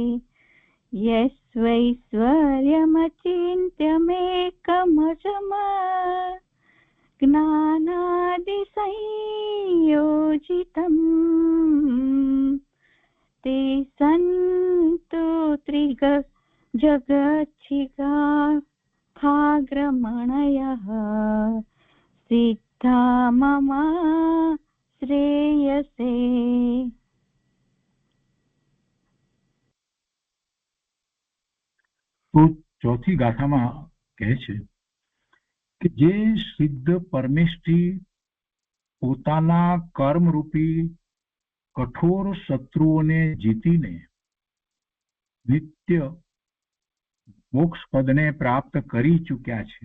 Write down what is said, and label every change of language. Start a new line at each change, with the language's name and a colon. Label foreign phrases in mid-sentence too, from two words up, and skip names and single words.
Sanskrit: यस्वैश्वर्यमचिन्त्यमेकमजम् ज्ञानादिसंयोजितम् ते सन्तु जगच्छिखाग्रमणयः सिद्धा मम श्रेयसे.
Gujarati: તો 4થી ગાથામાં કહે છે કે જે સિદ્ધ પરમેષ્ઠી પોતાના કર્મરૂપી કઠોર શત્રુઓને જીતીને નિત્ય મોક્ષ પદને પ્રાપ્ત કરી ચૂક્યા છે.